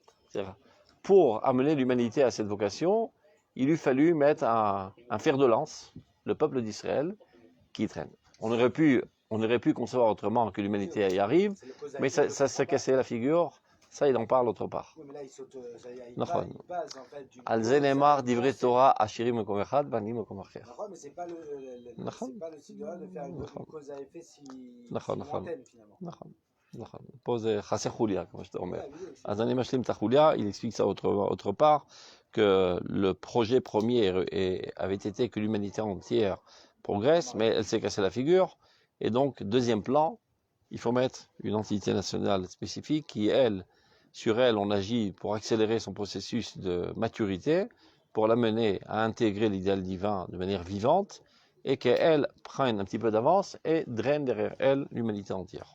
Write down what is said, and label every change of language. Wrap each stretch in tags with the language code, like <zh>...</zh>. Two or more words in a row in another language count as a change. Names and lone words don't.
<fr>C'est-à-dire, pour amener l'humanité à cette vocation, il eût fallu mettre un fer de lance, le peuple d'Israël, qui traîne. On aurait pu concevoir autrement que l'humanité y arrive, mais ça s'est cassé la figure. Ça, il en parle autre part. Oui, mais là, il saute, il</fr> <he>נכון.</he> <fr>base en fait du</fr> <he>על זה נאמר דברי תורה עשירים במקום אחד ועניים במקום אחר. נכון,</he> <fr>mais c'est pas</fr> <he>נכון.</he> <fr>c'est pas le style de faire une</fr> <he>נכון.</he> <fr>cause à effet si</fr> <he>נכון, נכון.</he> <fr>lointaine finalement.</fr> <he>נכון, נכון. פה זה חסר חוליה, כמו שאתה אומר.</he> <fr>Ouais, oui, oui,</fr> <he>אז אני משלים את החוליה,</he> <fr>il explique ça autre part, que le projet premier avait été que l'humanité entière progresse, mais elle s'est cassée la figure. Et donc, deuxième plan, il faut mettre une entité nationale spécifique qui, elle, sur elle, on agit pour accélérer son processus de maturité, pour l'amener à intégrer l'idéal divin de manière vivante, et qu'elle prenne un petit peu d'avance et draine derrière elle l'humanité entière.</fr>